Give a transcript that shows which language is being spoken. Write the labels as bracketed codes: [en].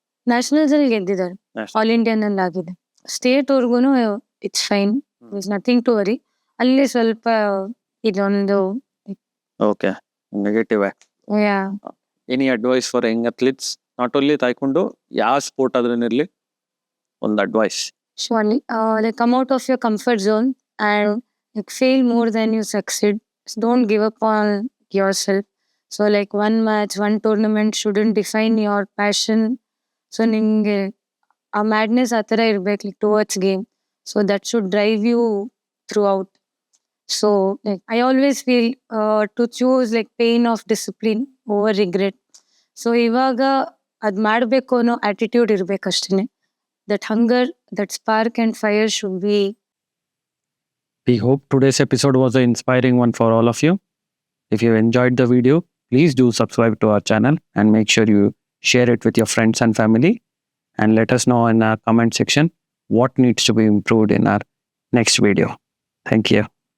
[kn] Nationals ಅಲ್ಲಿ ಗೆದ್ದಿದ್ದಾರೆ, all Indian ಅಲ್ಲಿ ಆಗಿದೆ. State ವರ್ಗುನು [en] It's fine, is nothing to worry. [kn] ಅಲ್ಲಿ ಸ್ವಲ್ಪ ಇದೊಂದು [en] Okay, negative. Any advice for young athletes, not only ತಾಯ್ಕೊಂಡು, [kn] ಯಾವ ಸ್ಪೋರ್ಟ್ ಆದ್ರೇನಿರ್ಲಿ, ಒಂದು advice? [en] surely come out of your comfort zone and fail more than you succeed. So don't give up on yourself. So one match, one tournament shouldn't define your passion. [kn] So ನಿಂಗೆ ಆ madness ಆ ಥರ ಇರ್ಬೇಕು [en] towards game. So that should drive you throughout. So I always feel to choose pain of discipline over regret. [kn] So ಇವಾಗ ಅದ್ ಮಾಡ್ಬೇಕು ಅನ್ನೋ attitude ಇರ್ಬೇಕಷ್ಟೇ. [en] That hunger, that spark and fire should be. We hope today's episode was an inspiring one for all of you. If you enjoyed the video, please do subscribe to our channel and make sure you share it with your friends and family, and let us know in our comment section what needs to be improved in our next video. Thank you.